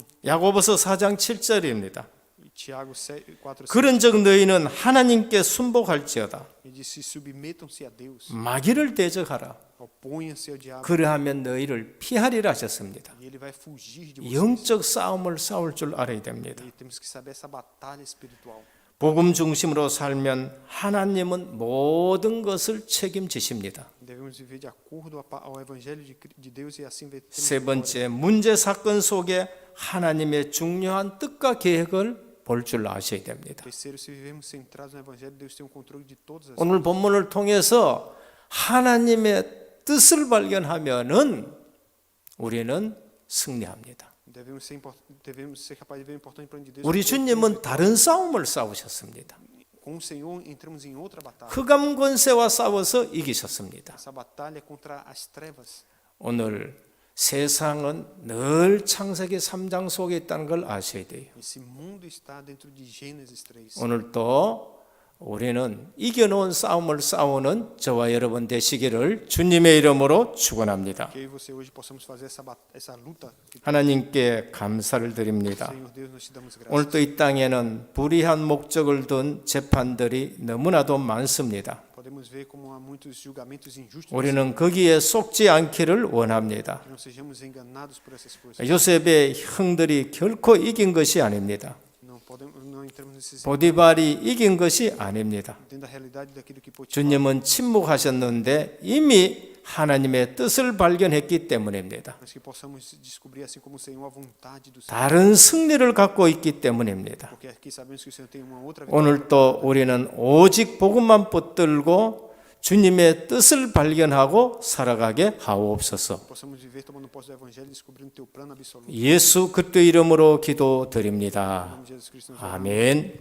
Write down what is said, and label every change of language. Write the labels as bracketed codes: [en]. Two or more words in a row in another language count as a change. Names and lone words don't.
[ko] 야고보서 4장 7절입니다. [pt] E Tiago 4, [ko] 그런즉 너희는 하나님께 순복할지어다. [pt] ele diz: se submetam-se a Deus, [ko] 마귀를 대적하라. [pt] oponham-se ao diabo, [ko] 그러하면 너희를 피하리라 하셨습니다. [pt] e ele vai fugir de vocês. [ko] 영적 싸움을 싸울 줄 알아야 됩니다. [pt] E temos que saber essa batalha espiritual. [ko] 복음 중심으로 살면 하나님은 모든 것을 책임지십니다. [pt] Devemos viver de acordo ao evangelho de Deus e assim temos [ko] 세 [pt] vitória. [ko] 번째, 문제 사건 속에 하나님의 중요한 뜻과 계획을 볼 줄 아셔야 됩니다. [pt] Terceiro, se vivemos centrados no evangelho, Deus tem o controle de todas as [ko] 오늘 본문을 통해서 하나님의 뜻을 발견하면은 우리는 승리합니다. [pt] devemos ser capazes de ver o importante plano de Deus. [ko] 우리 주님은 다른 싸움을 싸우셨습니다. [pt] Com o Senhor entramos em outra batalha. [ko] 흑암 권세와 싸워서 이기셨습니다. [pt] Essa batalha é contra as trevas. [ko] 오늘 세상은 늘 창세기 3장 속에 있다는 걸 아셔야 돼요. [pt] Esse mundo está dentro de Gênesis 3. [ko] 오늘 또 우리는 이겨놓은 싸움을 싸우는 저와 여러분 되시기를 주님의 이름으로 축원합니다. [pt] Que eu e você hoje possamos fazer essa luta. [ko] 하나님께 감사를 드립니다. [pt] Senhor Deus, nós te damos graças. [ko] 오늘 또 이 땅에는 불의한 목적을 둔 재판들이 너무나도 많습니다. [pt] Podemos ver como há muitos julgamentos injustos. [ko] 우리는 거기에 속지 않기를 원합니다. [pt] Que não sejamos enganados por essas coisas. [ko] 요셉의 형들이 결코 이긴 것이 아닙니다. [pt] Não entramos nesses [ko] 보디발이 이긴 것이 아닙니다. [pt] dentro da realidade daquilo que Potifar. [ko] 주님은 침묵하셨는데 이미 하나님의 뜻을 발견했기 때문입니다. [pt] Mas que possamos descobrir assim como o Senhor a vontade do Senhor. [ko] 다른 승리를 갖고 있기 때문입니다. [pt] Porque aqui sabemos que o Senhor tem uma outra vida. [ko] 오늘 또 우리는 오직 복음만 붙들고 주님의 뜻을 발견하고 살아가게 하옵소서. [pt] Possamos viver tomando posse do evangelho e descobrindo teu plano absoluto. [ko] 예수 그리스도 이름으로 [pt] Em [ko] 기도드립니다. [pt] nome de Jesus Cristo. nós oramos. [ko] 아멘.